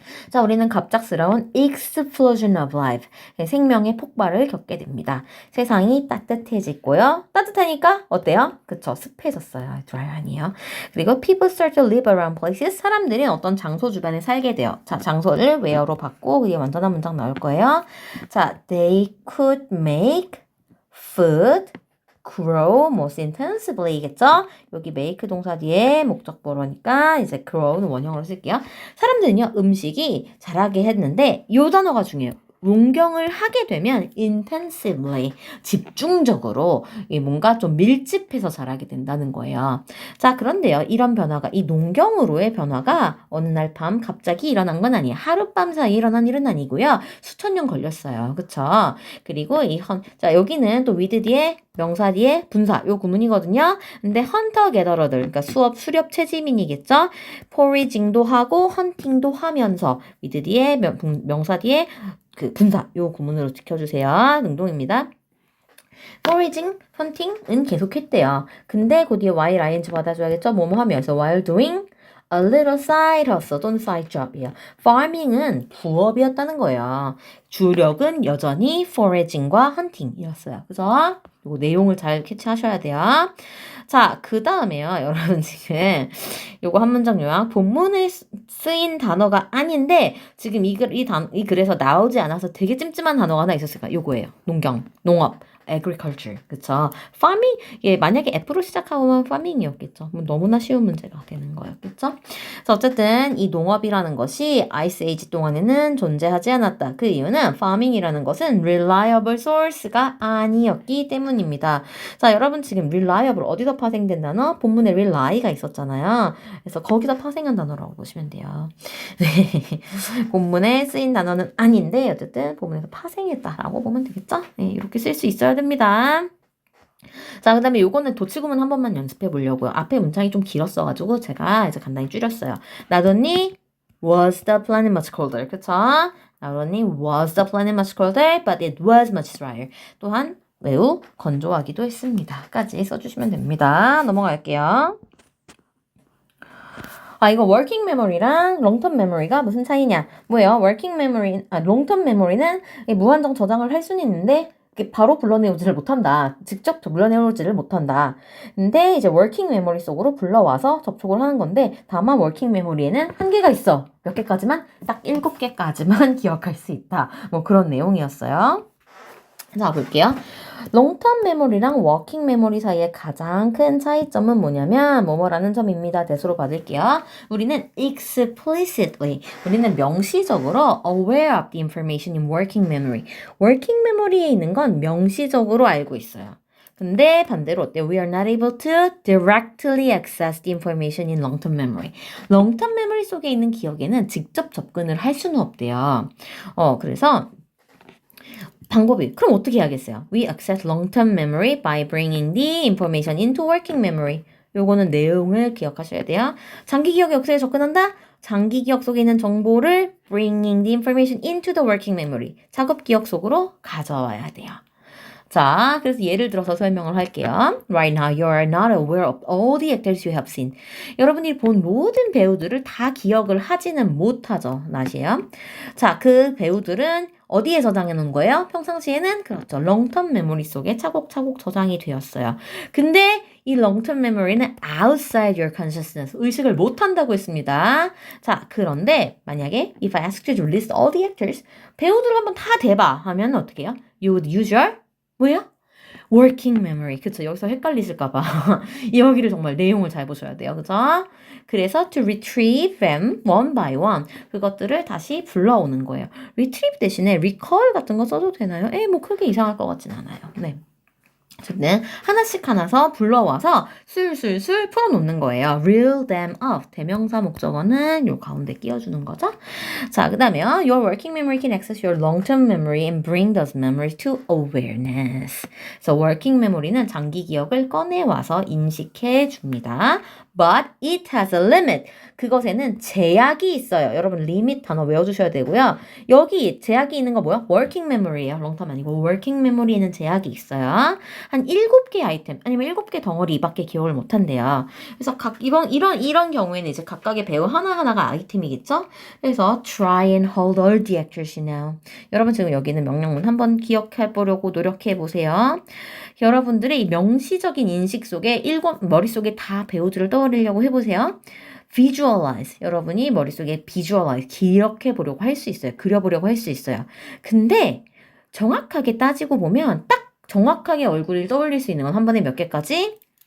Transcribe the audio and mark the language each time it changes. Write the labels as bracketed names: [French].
[Korean] 자, 우리는 갑작스러운 [English] explosion of life, [Korean] 생명의 폭발을 겪게 됩니다. 세상이 따뜻해지고요. 따뜻하니까 어때요? 그쵸, 습해졌어요. dry 아니에요. 그리고 [English] people start to live around places, [Korean] 사람들이 어떤 장소 주변에 살게 돼요. 자, 장소를 where로 바꾸고 그게 완전한 문장 나올 거예요. [English] 자, they could make food grow most intensively겠죠? [Korean] 여기 make 동사 뒤에 목적보로니까 이제 grow는 원형으로 쓸게요. 사람들은요, 음식이 자라게 했는데 요 단어가 중요해요. 농경을 하게 되면 intensively, 집중적으로 뭔가 좀 밀집해서 자라게 된다는 거예요. 자, 그런데요, 이런 변화가, 이 농경으로의 변화가 어느 날 밤 갑자기 일어난 건 아니에요. 하룻밤 사이에 일어난 일은 아니고요. 수천 년 걸렸어요. 그쵸? 그리고 자, 여기는 또 with 뒤에 명사 뒤에 분사, 요 구문이거든요. 근데 헌터 게더러들, 그러니까 수렵 채집인이겠죠? 포리징도 하고 헌팅도 하면서 with 뒤에 명사 뒤에 그 분사, 요 구문으로 지켜주세요. 능동입니다. foraging, hunting은 계속했대요. 근데 그 뒤에 while ing 받아줘야겠죠? 뭐뭐 하면서 [English] while doing a little side hustle 또는 side job이에요. [Korean] farming은 부업이었다는 거예요. 주력은 여전히 foraging과 hunting이었어요. 그죠? 요 내용을 잘 캐치하셔야 돼요. 자, 그 다음에요. 여러분 지금 요거 한 문장 요약. 본문에 쓰인 단어가 아닌데 지금 이 글에서 나오지 않아서 되게 찜찜한 단어가 하나 있었을까? 요거예요. 농경, 농업. agriculture. 그쵸? farming, 예, 만약에 F로 시작하면 farming이었겠죠. 너무나 쉬운 문제가 되는 거였겠죠? 그래서 어쨌든 이 농업이라는 것이 아이스 에이지 동안에는 존재하지 않았다. 그 이유는 farming이라는 것은 reliable source가 아니었기 때문입니다. 자, 여러분 지금 reliable 어디서 파생된 단어? 본문에 rely가 있었잖아요. 그래서 거기서 파생한 단어라고 보시면 돼요. 네. 본문에 쓰인 단어는 아닌데 어쨌든 본문에서 파생했다라고 보면 되겠죠? 네, 이렇게 쓸 수 있어야 됩니다. 자, 그 다음에 요거는 도치구문 한 번만 연습해 보려고요. 앞에 문장이 좀 길었어가지고 제가 이제 간단히 줄였어요. [English] Not only was the planet much colder. [Korean] 그쵸? [English] Not only was the planet much colder, but it was much drier. [Korean] 또한 매우 건조하기도 했습니다. 까지 써주시면 됩니다. 넘어갈게요. 아, 이거 working memory랑 long-term memory가 무슨 차이냐? 뭐예요? working memory, long-term memory는 무한정 저장을 할 수는 있는데 바로 불러내오지를 못한다. 직접 불러내오지를 못한다. 근데 이제 working memory 속으로 불러와서 접촉을 하는 건데 다만 working memory에는 한계가 있어. 몇 개까지만? 딱 7개까지만 기억할 수 있다. 뭐 그런 내용이었어요. 자, 볼게요. 롱텀 메모리랑 워킹 메모리 사이의 가장 큰 차이점은 뭐냐면 뭐뭐라는 점입니다. 대수로 받을게요. [English] 우리는 explicitly, [Korean] 우리는 명시적으로 [English] aware of the information in working memory. [Korean] working memory에 있는 건 명시적으로 알고 있어요. 근데 반대로 어때요? [English] We are not able to directly access the information in long-term memory. [Korean] long-term memory 속에 있는 기억에는 직접 접근을 할 수는 없대요. 그래서 방법이 그럼 어떻게 해야겠어요? [English] We access long-term memory by bringing the information into working memory. [Korean] 요거는 내용을 기억하셔야 돼요. 장기 기억 역사에 접근한다? 장기 기억 속에 있는 정보를 [English] bringing the information into the working memory. [Korean] 작업 기억 속으로 가져와야 돼요. 자, 그래서 예를 들어서 설명을 할게요. [English] Right now, you are not aware of all the actors you have seen. [Korean] 여러분이 본 모든 배우들을 다 기억을 하지는 못하죠. 나시에요. 자, 그 배우들은 어디에 저장해 놓은 거예요? 평상시에는 그렇죠. 롱텀 메모리 속에 차곡차곡 저장이 되었어요. 근데 이 롱텀 메모리는 [English] outside your consciousness, [Korean] 의식을 못한다고 했습니다. 자, 그런데 만약에 [English] if I asked you to list all the actors, [Korean] 배우들을 한번 다 대봐 하면 어떻게 해요? [English] You would use your [Korean] 뭐예요? working memory. 그쵸? 여기서 헷갈리실까봐. 여기를 정말 내용을 잘 보셔야 돼요. 그죠? [English] 그래서 to retrieve them one by one. [Korean] 그것들을 다시 불러오는 거예요. retrieve 대신에 recall 같은 거 써도 되나요? 뭐 크게 이상할 것 같진 않아요. 네. 어쨌든 하나씩 하나서 불러와서 술술술 풀어놓는 거예요. [English] reel them up. [Korean] 대명사 목적어는 요 가운데 끼워주는 거죠. 자, 그 다음에요. [English] Your working memory can access your long-term memory and bring those memories to awareness. [Korean] 그래서 working memory는 장기 기억을 꺼내와서 인식해 줍니다. [English] But it has a limit. [Korean] 그것에는 제약이 있어요. 여러분 limit 단어 외워주셔야 되고요. 여기 제약이 있는 거 뭐야? working memory예요. long-term 아니고 working memory에는 제약이 있어요. 한 7개 아이템 아니면 7개 덩어리 이밖에 기억을 못 한대요. 그래서 이런 경우에는 이제 각각의 배우 하나하나가 아이템이겠죠? [English] 그래서 try and hold all the actors you know. [Korean] 여러분 지금 여기는 명령문 한번 기억해 보려고 노력해 보세요. 여러분들의 이 명시적인 인식 속에 머릿속에 다 배우들을 떠올리려고 해보세요. [English] visualize. [Korean] 여러분이 머릿속에 visualize, 기억해 보려고 할 수 있어요. 그려보려고 할 수 있어요. 근데 정확하게 따지고 보면 딱 정확하게 얼굴을 떠올릴 수 있는 건 한 번에 몇 개까지?